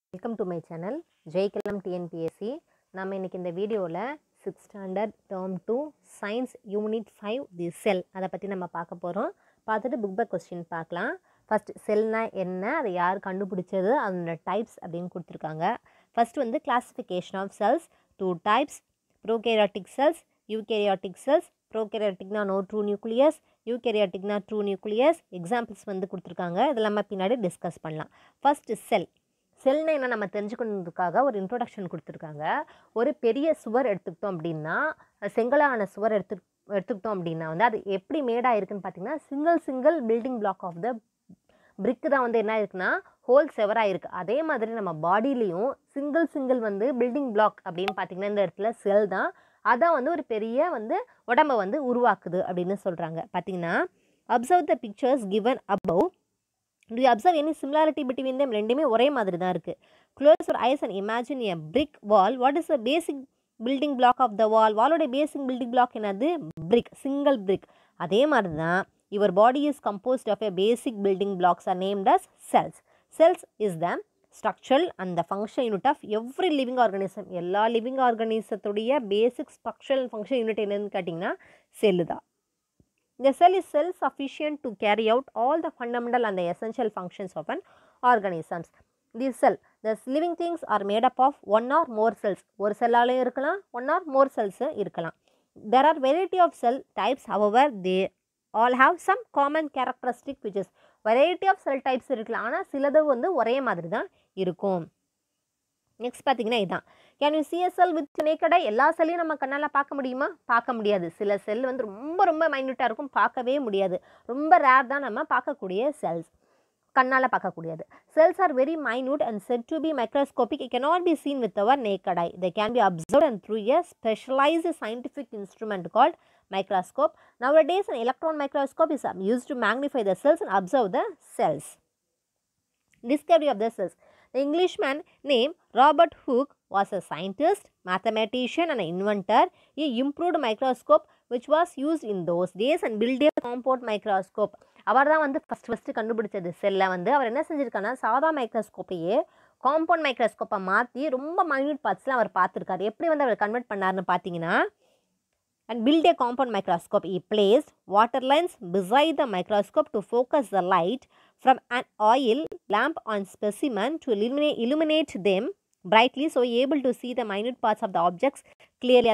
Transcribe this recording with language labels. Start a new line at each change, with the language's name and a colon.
English: Welcome to my channel Jaikalam TNPSC.
Tamil: நம்ம இன்னைக்கு இந்த வீடியோவில் 6th standard term 2 science unit 5 தி செல் அதை பற்றி நம்ம பார்க்க போகிறோம். பார்த்துட்டு புக் பேக் கொஸ்டின் பார்க்கலாம். ஃபஸ்ட் செல்னா என்ன, அதை யார் கண்டுபிடிச்சது, அதோட டைப்ஸ் அப்படின்னு கொடுத்துருக்காங்க.
English: First வந்து classification of cells, 2 types, prokaryotic cells, eukaryotic cells. ப்ரோகேரியாட்டிக்னா no true nucleus, யூகேரியாட்டிக்னா true nucleus.
Tamil: Examples வந்து கொடுத்துருக்காங்க, இதெல்லாம் நம்ம பின்னாடி டிஸ்கஸ் பண்ணலாம். ஃபஸ்ட்டு செல். செல்னா என்ன நம்ம தெரிஞ்சுக்கணுன்றதுக்காக ஒரு கொடுத்துருக்காங்க. ஒரு பெரிய சுவர் எடுத்துக்கிட்டோம் அப்படின்னா, செங்கலான சுவர் எடுத்துக்கிட்டோம் அப்படின்னா வந்து அது எப்படி மேடாக இருக்குன்னு பார்த்தீங்கன்னா, single building block of the பிரிக்கு தான் வந்து என்ன இருக்குன்னா ஹோல் செவராக இருக்குது. அதே மாதிரி நம்ம பாடியிலையும் சிங்கிள் வந்து பில்டிங் பிளாக் அப்படின்னு பார்த்தீங்கன்னா இந்த இடத்துல செல் தான். அதான் வந்து ஒரு பெரிய வந்து உடம்பை வந்து உருவாக்குது அப்படின்னு சொல்கிறாங்க.
English: பார்த்தீங்கன்னா observe the pictures given above. Do you observe any similarity between them?
Tamil: ரெண்டுமே ஒரே மாதிரி தான் இருக்குது.
English: Close your eyes and imagine a brick wall. What is the basic building block of the wall?
Tamil: வாலோட basic building block என்னது?
English: brick, single brick.
Tamil: அதே மாதிரி தான்
English: your body is composed of a basic building blocks are named as cells. Cells is the structural and the function unit of every living organism.
Tamil: எல்லா living ஆர்கனிசத்துடைய பேசிக் structural function unit என்னன்னு கேட்டிங்கன்னா cell தான்.
English: The cell is self-sufficient to carry out all the fundamental and the essential functions of an organism. This cell, the living things are made up of one or more cells.
Tamil: ஒரு செல்லாலையும் இருக்கலாம்,
English: one or more cells இருக்கலாம். There are variety of cell types, however, they all have some common characteristic which is variety of cell types இருக்கலாம்.
Tamil: ஆனால் சிலது வந்து ஒரே மாதிரி தான் இருக்கும். நெக்ஸ்ட் பார்த்தீங்கன்னா இதுதான்.
English: Can you see a cell with naked eye?
Tamil: எல்லா செல்லையும் நம்ம கண்ணால் பார்க்க முடியுமா? பார்க்க முடியாது. சில செல் வந்து ரொம்ப மைன்யூட்டாக இருக்கும், பார்க்கவே முடியாது. ரொம்ப ரேர் தான் நம்ம பார்க்கக்கூடிய செல்ஸ், கண்ணால் பார்க்கக்கூடியது.
English: Cells are very minute and said to be microscopic. It cannot be seen with our naked eye. They can be observed and through a specialized scientific instrument called microscope. Nowadays an electron microscope is used to magnify the cells and observe the cells. Discovery of the cells. The Englishman named Robert Hooke was a scientist, mathematician and an inventor. He improved microscope which was used in those days and built a compound microscope.
Tamil: அவர் தான் வந்து first கண்டுபிடிச்சது செல்லை வந்து. அவர் என்ன செஞ்சுருக்காருன்னா சாதா மைக்ரோஸ்கோப்பையே compound மைக்ரோஸ்கோப்பை மாற்றி ரொம்ப minute பார்ட்ஸ்லாம் அவர் பார்த்துருக்காரு. எப்படி வந்து அவர் கன்வெர்ட் பண்ணாருன்னு பார்த்தீங்கன்னா,
English: and build a compound microscope. He placed water lines beside the microscope to focus the light from an oil lamp on specimen to illuminate them brightly, so able to see the minute parts of the objects clearly.